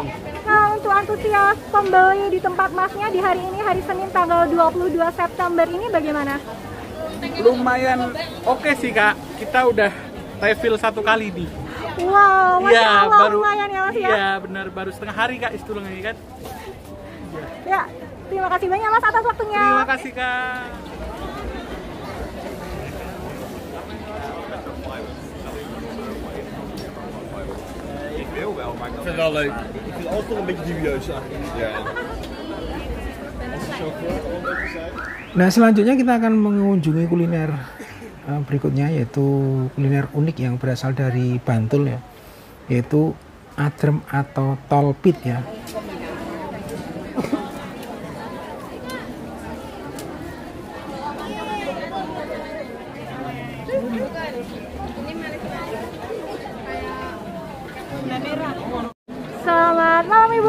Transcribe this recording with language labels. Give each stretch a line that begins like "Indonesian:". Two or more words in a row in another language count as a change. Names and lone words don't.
Indonesian: Nah untuk antusias pembeli di tempat masnya di hari ini, hari Senin tanggal 22 September ini bagaimana? Lumayan oke sih kak. Kita udah refill 1 kali nih. Wow, Masya Iya, Allah, baru lumayan ya mas ya? Iya benar, baru setengah hari kak istilahnya kan. Ya, terima kasih banyak mas atas waktunya. Terima kasih kak.
Dutch: Ik vind het wel leuk. Ik vind alles nog een beetje dubieus eigenlijk. Ja. Als de chauffeur al een beetje zei.
Indonesian: Nah selanjutnya kita akan mengunjungi kuliner berikutnya, yaitu kuliner unik yang berasal dari Bantul ya, yaitu adrem atau tolpit ya. Selamat malam ibu.